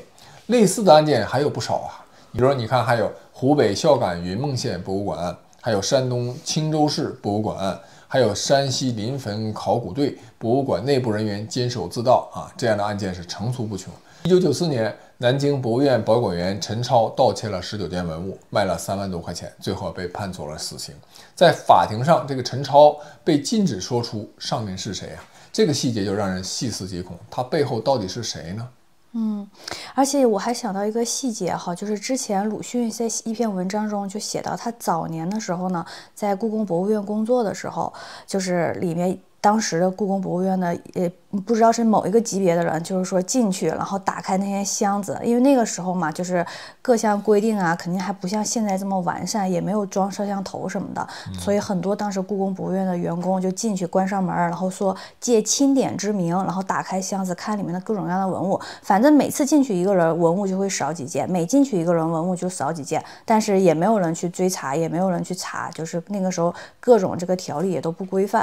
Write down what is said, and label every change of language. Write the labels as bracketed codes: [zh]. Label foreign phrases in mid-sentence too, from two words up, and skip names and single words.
[zh] 類似的案件還有不少啊。比如說，你看，還有湖北孝感雲夢縣博物館案，還有山東青州市博物館案，還有山西临汾考古队博物館內部人員监守自盜啊，這樣的案件是层出不窮。1994年，南京博物院保管员陳超盜竊了19件文物，賣了3萬多塊錢，最後被判处了死刑。在法庭上，這個陳超被禁止說出上面是誰啊，這個細節就讓人細思極恐，他背後到底是誰呢？而且我還想到一個細節哈，就是之前魯迅在一篇文章中就寫到，他早年的時候呢，在故宮博物院工作的时候，就是里面当时的故宫博物院的不知道是某一个级别的人，就是说进去然後打開那些箱子，因為那個時候嘛，就是各項規定啊，肯定還不像現在這麼完善，也沒有裝攝像頭什麼的，所以很多當時故宮博物院的員工就進去關上門，然後說借欽點之名，然後打開箱子看裡面的各種各樣的文物，反正每次進去一個人，文物就會少幾件，每進去一個人，文物就少幾件，但是也沒有人去追查，也沒有人去查，就是那個時候各種這個條例也都不規範。